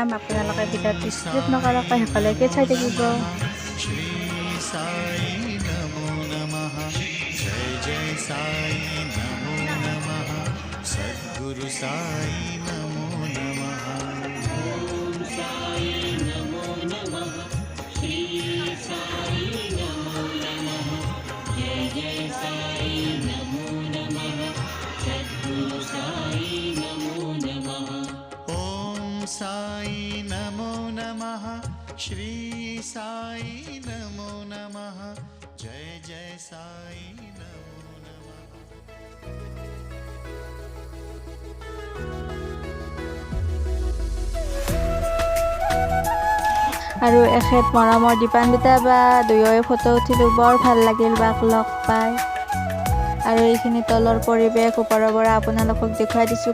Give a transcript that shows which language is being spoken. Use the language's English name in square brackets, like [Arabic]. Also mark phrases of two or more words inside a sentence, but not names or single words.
[Assamese] আপোনালোকে ভিডিঅ'টো স্কিপ নকৰাকৈ শেষলৈকে চাই থাকিব। [Sanskrit] श्री साई नमो नमः जय जय साई नमो नमः सद्गुरु साई नमो नमः ॐ साई नमो नमः श्री साई नमो नमः जय जय साई नमो नमः सद्गुरु साई नमो नमः ॐ साई नमो नमः श्री साई नमो नमः जय जय साई नमो नमः [Assamese] আৰু এখেত মৰমৰ দীপান্বিতা বা দুয়োৱে ফটো উঠিলোঁ। বৰ ভাল লাগিল বাক লগ পাই। আৰু এইখিনি তলৰ পৰিৱেশ ওপৰৰ পৰা আপোনালোকক দেখুৱাই দিছোঁ।